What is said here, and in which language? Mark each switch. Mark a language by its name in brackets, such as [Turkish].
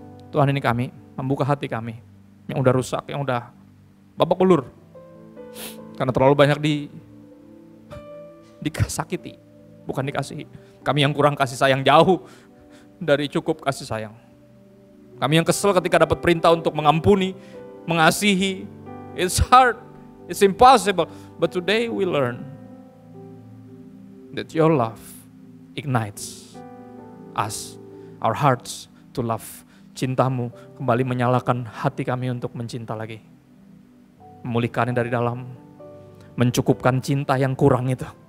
[Indonesian] Tuhan, ini kami, membuka hati kami. Yang udah rusak, yang udah babak belur. Karena terlalu banyak disakiti, bukan dikasihi. Kami yang kurang kasih sayang, jauh dari cukup kasih sayang. Kami yang kesel ketika dapat perintah untuk mengampuni, mengasihi. [English] It's hard, it's impossible. But today we learn that your love ignites us, our hearts to love [Indonesian] cinta-Mu kembali menyalakan hati kami untuk mencinta lagi. Memulihkannya dari dalam, mencukupkan cinta yang kurang itu.